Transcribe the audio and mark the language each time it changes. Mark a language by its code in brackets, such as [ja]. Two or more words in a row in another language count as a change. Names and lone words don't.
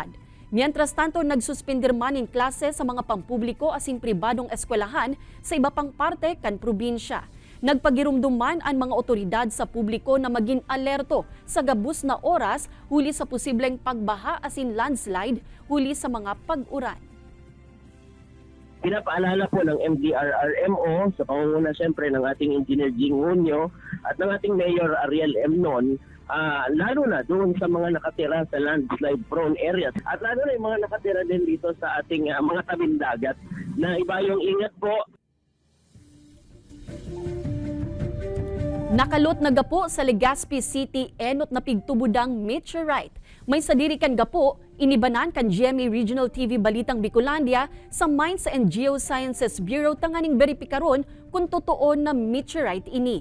[es] Mientras tanto, [bik] nagsuspender man in klase sa mga pampubliko asin pribadong eskwelahan sa iba pang parte kan probinsya. Nagpagirumdum man ang mga otoridad sa publiko na maging alerto sa gabus na oras huli sa posibleng pagbaha asin landslide huli sa mga pag-uran. [tl] Pinapaalala po ng MDRRMO sa pangunguna siyempre ng ating Engineer Jing Unyo at ng ating Mayor Ariel M. Non, lalo na doon sa mga nakatira sa [en] landslide prone areas [tl] at lalo na yung mga nakatira din dito sa ating mga tabing dagat na iba yung ingat po. [bik] Nakalot na gapo sa Legazpi City enot na pigtubudang meteorite. May sadiri kan gapo, inibanan kan GMA Regional TV Balitang Bicolandia sa Mines and Geosciences Bureau tanganing beripikaron kung totoo na meteorite ini.